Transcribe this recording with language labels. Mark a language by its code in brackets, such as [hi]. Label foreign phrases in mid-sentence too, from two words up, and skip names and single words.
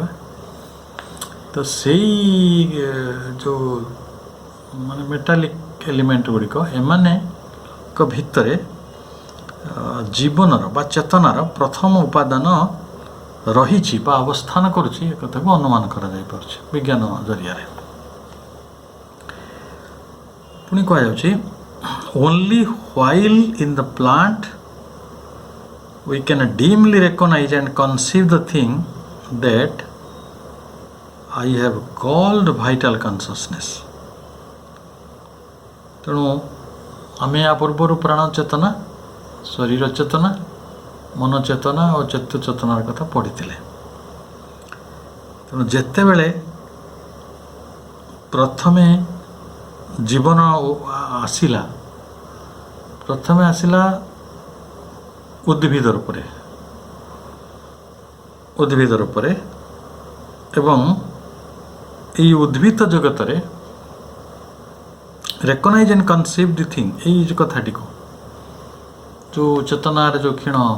[or] ତ ସେଇ ଯେଉଁ ମାନେ ମେଟାଲିକ୍ ଏଲିମେଣ୍ଟ ଗୁଡ଼ିକ ଏମାନଙ୍କ ଭିତରେ ଜୀବନର ବା ଚେତନାର ପ୍ରଥମ ଉପାଦାନ ରହିଛି ବା ଅବସ୍ଥାନ କରୁଛି, ଏ କଥାକୁ ଅନୁମାନ କରାଯାଇପାରୁଛି ବିଜ୍ଞାନ ଜରିଆରେ। ପୁଣି କୁହାଯାଉଛି [en] only while in the plant we can dimly recognize and conceive the thing that I have called vital consciousness. [or] ତେଣୁ ଆମେ ୟା ପୂର୍ବରୁ ପ୍ରାଣ ଚେତନା, ଶରୀର ଚେତନା, ମନ ଚେତନା ଓ ଚେତୁ ଚେତନାର କଥା ପଢ଼ିଥିଲେ। ତେଣୁ ଯେତେବେଳେ ପ୍ରଥମେ ଜୀବନ ଆସିଲା, ପ୍ରଥମେ ଆସିଲା ଉଦ୍ଭିଦ ରୂପରେ ଏବଂ এই ଉଦ୍ଭିଦ ଜଗତରେ [en] recognize and conceive the thing, [or] ଏଇ ଯେଉଁ କଥାଟିକୁ ଯେଉଁ ଚେତନାର ଯେଉଁ କ୍ଷୀଣ